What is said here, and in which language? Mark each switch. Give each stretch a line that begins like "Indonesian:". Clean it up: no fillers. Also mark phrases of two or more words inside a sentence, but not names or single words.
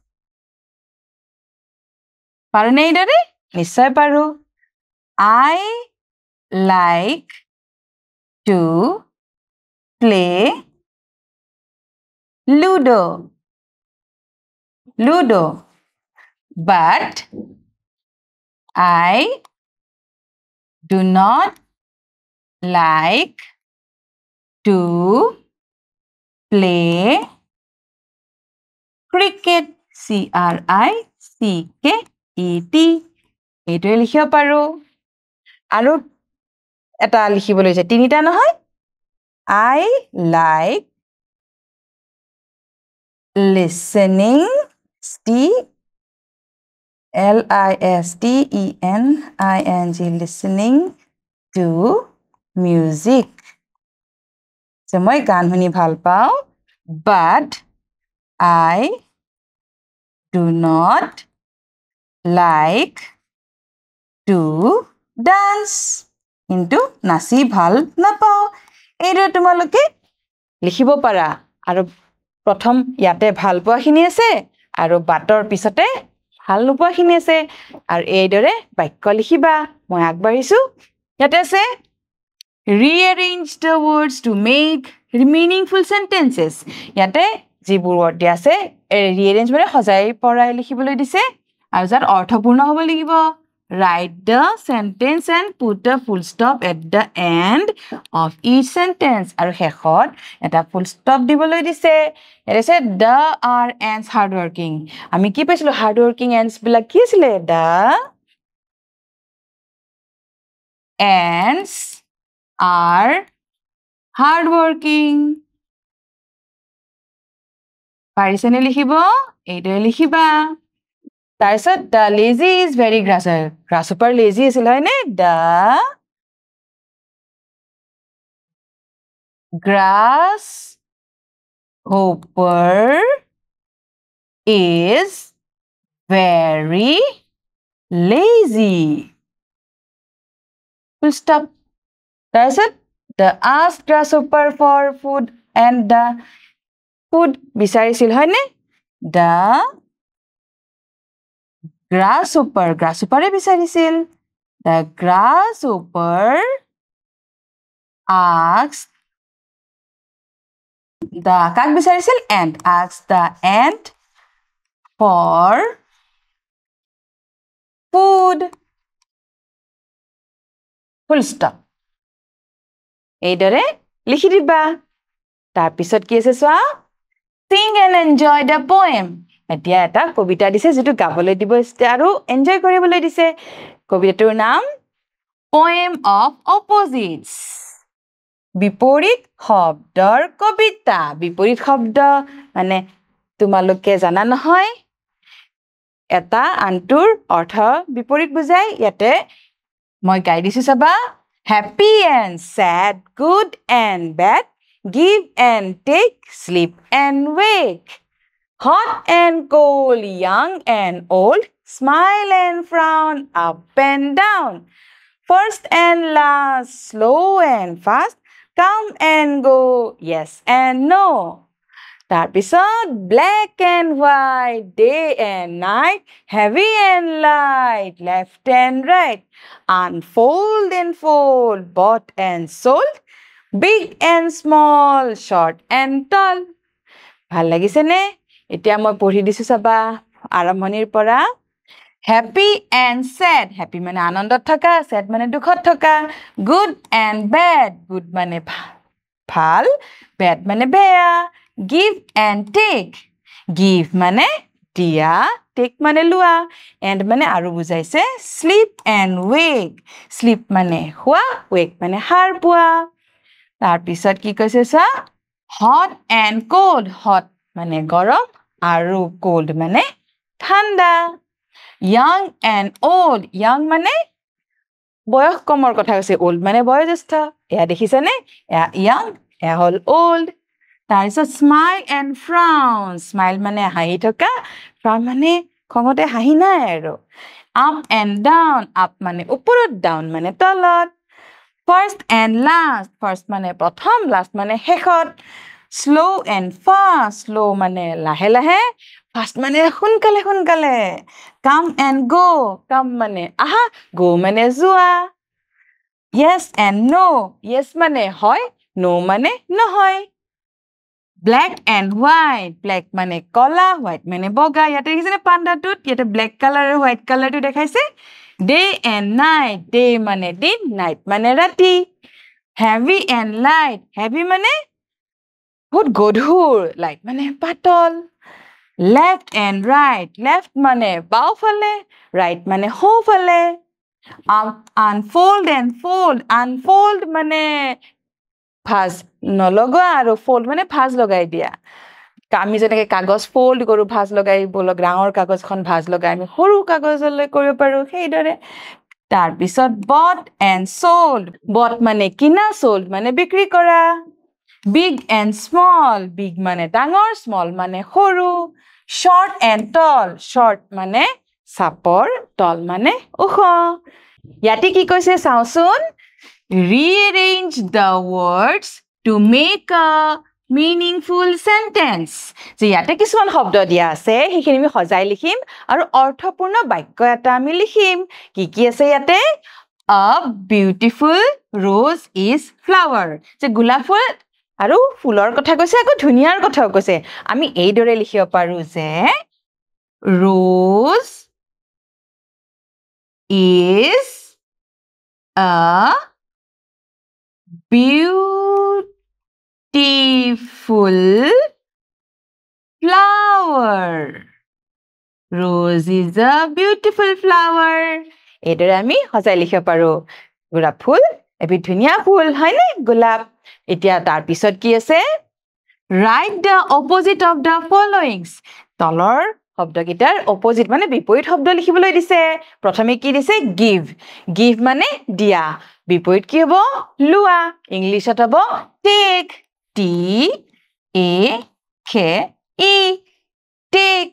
Assamese: পাৰো নে এইদৰে নিশ্চয় পাৰো
English: I like to play Ludo. but I do not like to play cricket. CRICKET.
Assamese: এইটোৱে লিখিব পাৰো আৰু এটা লিখিবলৈ আছে তিনিটা নহয়
English: I like listening listening listening to music so
Assamese: মই গান শুনি ভাল পাওঁ
English: but I do not like to dance
Assamese: কিন্তু নাচি ভাল নাপাওঁ এইটো তোমালোকে লিখিব পাৰা আৰু প্ৰথম ইয়াতে ভাল পোৱাখিনি আছে আৰু বাটৰ পিছতে ভাল নোপোৱাখিনি আছে আৰু এইদৰে বাক্য লিখিবা মই আগবাঢ়িছো ইয়াতে আছে
English: rearrange the words to make meaningful sentences
Assamese: ইয়াতে যিবোৰ word দিয়া আছে rearrange মানে সজাই পৰাই লিখিবলৈ দিছে আৰু যাৰ অৰ্থপূৰ্ণ হ'ব লাগিব
English: write the sentence and put a full stop at the end of each sentence
Assamese: আৰু শেষত এটা
English: full stop
Assamese: দিবলৈ দিছে
English: it is the are ants hard working
Assamese: আমি কি পাইছিলো
English: hard working ants
Assamese: বিলাক কি আছিল
English: the ants are hard working
Assamese: পাৰিছেনে লিখিব এইটোৱে লিখিবা তাৰপিছত
English: the lazy is very grasshopper lazy
Assamese: আছিল হয়নে
English: the grasshopper is very lazy full stop তাৰপিছত the asked grasshopper for food and the food
Assamese: বিচাৰিছিল হয়নে
English: the grasshopper বিচাৰিছিল the grasshopper asked the
Assamese: কাক বিচাৰিছিল
English: ant asked the ant for food
Assamese: full stop এইদৰে লিখি দিবা তাৰপিছত কি আছে চোৱা
English: sing and enjoy the poem
Assamese: এতিয়া এটা কবিতা দিছে যেটো গাবলৈ দিব আৰু এনজয় কৰিবলৈ দিছে কবিতাটোৰ নাম
English: poem of opposites
Assamese: বিপৰীত শব্দৰ কবিতা বিপৰীত শব্দ মানে তোমালোকে জানা নহয় এটা আনটোৰ অৰ্থ বিপৰীত বুজাই ইয়াতে মই গাই দিছো চাবা
English: happy and sad good and bad give and take sleep and wake hot and cold young and old smile and frown up and down first and last slow and fast come and go yes and no তাৰপিছত black and white day and night heavy and light left and right unfold and fold bought and sold big and small short and tall
Assamese: ভাল লাগিছে নে এতিয়া মই পঢ়ি দিছো চাবা আৰম্ভণিৰ পৰা
English: happy and sad happy
Assamese: মানে আনন্দত থকা
English: sad
Assamese: মানে দুখত থকা
English: good and bad good
Assamese: মানে ভাল bad মানে বেয়া
English: give and take give
Assamese: মানে দিয়া take মানে লোৱা and মানে আৰু বুজাইছে
English: sleep and wake sleep
Assamese: মানে শুৱা wake মানে সাৰ পোৱা তাৰ পিছত কি কৈছে চা
English: hot and cold hot
Assamese: মানে গৰম আৰু cold মানে ঠাণ্ডা
English: young and old young
Assamese: মানে বয়স কমৰ কথা কৈছে old মানে বয়োজ্যেষ্ঠ এয়া দেখিছানে এয়া young এয়া হল old তাৰপিছত
English: smile and frown smile
Assamese: মানে হাঁহি থকা frown মানে খঙতে হাঁহি নাই আৰু
English: up and down up
Assamese: মানে ওপৰত
English: down
Assamese: মানে তলত
English: first and last first
Assamese: মানে প্ৰথম
English: last
Assamese: মানে শেষত
English: slow and fast slow
Assamese: মানে লাহে লাহে
English: fast
Assamese: মানে সোনকালে সোনকালে
English: come and go come
Assamese: মানে আহা
English: go
Assamese: মানে যোৱা
English: yes and no yes
Assamese: মানে হয়
English: no
Assamese: মানে নহয়
English: Black and white.
Assamese: Black মানে কলা, white মানে বগা। ইয়াতে দেখিছেনে পাণ্ডাটোত? ইয়াতে
English: black color
Assamese: আৰু
English: white color
Assamese: টো দেখাইছে।
English: Day and night.
Assamese: Day মানে দিন, night মানে ৰাতি।
English: Heavy and light.
Assamese: Heavy মানে বহুত গধুৰ, light মানে পাতল।
English: Left and right.
Assamese: Left মানে বাওঁফালে, right মানে সোঁফালে।
English: Unfold and fold.
Assamese: Unfold মানে ভাঁজ নলগোৱা আৰু fold মানে ভাঁজ লগাই দিয়া। আমি যেনেকৈ কাগজ fold কৰোঁ ভাঁজ লগাই বলক ডাঙৰ কাগজখন ভাঁজ লগাই আমি সৰু কাগজলৈ কৰিব পাৰোঁ সেইদৰে। তাৰপিছত
English: bought and sold.
Assamese: Bought মানে কিনা, sold মানে বিক্ৰী কৰা।
English: Big and small.
Assamese: Big মানে ডাঙৰ, small মানে সৰু।
English: Short and tall.
Assamese: Short মানে চাপৰ, tall মানে ওখ। ইয়াতে কি কৈছে চাওঁচোন?
English: Rearrange the words to make a meaningful sentence.
Assamese: যে ইয়াতে কিছুমান শব্দ দিয়া আছে সেইখিনি আমি সজাই লিখিম আৰু অৰ্থপূৰ্ণ বাক্য এটা আমি লিখিম। কি আছে ইয়াতে?
English: A beautiful rose is flower.
Assamese: যে গোলাপ ফুল আৰু ফুলৰ কথা কৈছে আকৌ ধুনীয়াৰ কথাও কৈছে। আমি এইদৰে লিখিব পাৰো যে
English: rose is a beautiful flower. Rose is a beautiful flower.
Assamese: এইদৰে আমি সজাই লিখিব পাৰো। গোলাপ ফুল এবিধ ধুনীয়া ফুল হয়নে? গোলাপ। এতিয়া তাৰ পিছত কি আছে?
English: Write the opposite of the followings.
Assamese: তলৰ শব্দকেইটাৰ opposite মানে বিপৰীত শব্দ লিখিবলৈ দিছে। প্ৰথমে কি দিছে?
English: Give. Give
Assamese: মানে দিয়া। বিপৰীত কি হ'ব? লোৱা। ইংলিছত হ'ব take.
English: T-A-K-E. Take.